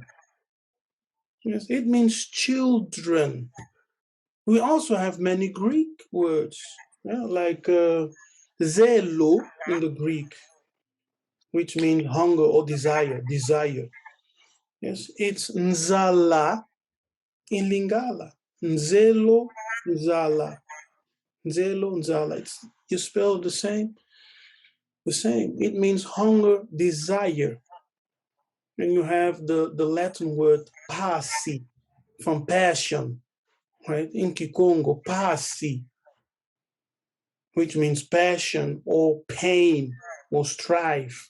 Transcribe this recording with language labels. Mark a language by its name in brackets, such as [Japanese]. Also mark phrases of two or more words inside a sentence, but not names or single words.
[English] Yes, it means children. We also have many Greek words, like zelo in the Greek, which means hunger or desire. Yes, it's nzala in Lingala. Nzelo, nzala. Nzelo, nzala. You spell the same? The same. It means hunger, desire. And you have the Latin word passi, from passion, right? In Kikongo, passi, which means passion or pain or strife.